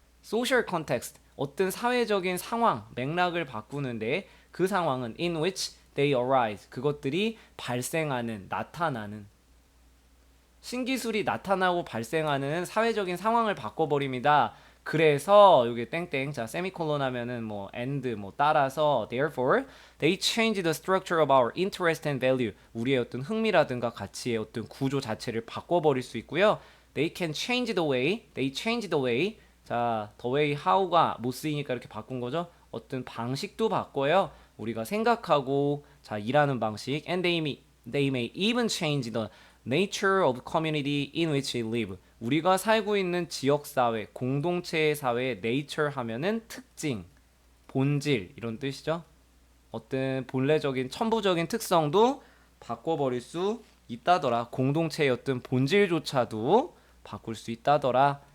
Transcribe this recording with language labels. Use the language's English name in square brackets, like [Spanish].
[Korean] social context 어떤 사회적인 상황, 맥락을 바꾸는데 그 상황은 [English] in which they arise [Korean] 그것들이 발생하는, 나타나는 신기술이 나타나고 발생하는 사회적인 상황을 바꿔버립니다. 그래서 여기 땡땡 자 세미콜론 하면은 뭐 and 뭐 따라서 [English] therefore they change the structure of our interest and value [Korean] 우리의 어떤 흥미라든가 가치의 어떤 구조 자체를 바꿔버릴 수 있고요. [English] they can change the way they change the way 자 the way how가 [Korean] 못 쓰이니까 이렇게 바꾼 거죠. 어떤 방식도 바꿔요. 우리가 생각하고 자 일하는 방식 [English] and they may even change the nature of community in which we live. [Korean] 우리가 살고 있는 지역 사회, 공동체의 사회의 nature 하면은 특징, 본질 이런 뜻이죠. 어떤 본래적인 천부적인 특성도 바꿔버릴 수 있다더라. 공동체의 어떤 본질조차도 바꿀 수 있다더라.